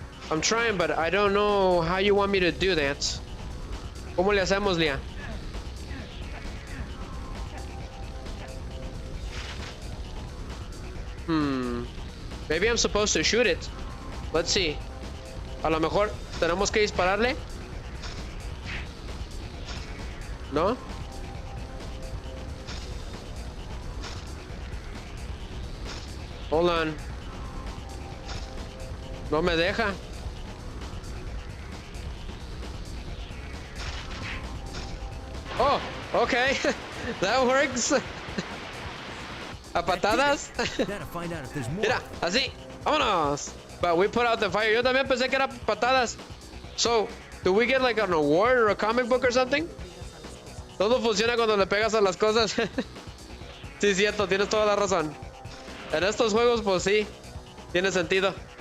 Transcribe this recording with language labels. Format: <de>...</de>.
<en>I'm trying, but I don't know how you want me to do that.</en> <es>¿Cómo le hacemos, Lía?</es> <en>Maybe I'm supposed to shoot it. Let's see.</en> <es>A lo mejor tenemos que dispararle. ¿No?</es> <en>Hold on.</en> <es>No me deja.</es> <en>Oh, okay. That works.</en> <es>A patadas.</es> <en>Gotta find out if there's more.</en> <es>Mira, así. Vámonos.</es> <en>But we put out the fire.</en> <es>Yo también pensé que era patadas.</es> <en>So, do we get like an award or a comic book or something?</en> <es>Todo funciona cuando le pegas a las cosas. Sí, cierto, tienes toda la razón. En estos juegos, pues sí, tiene sentido.</es>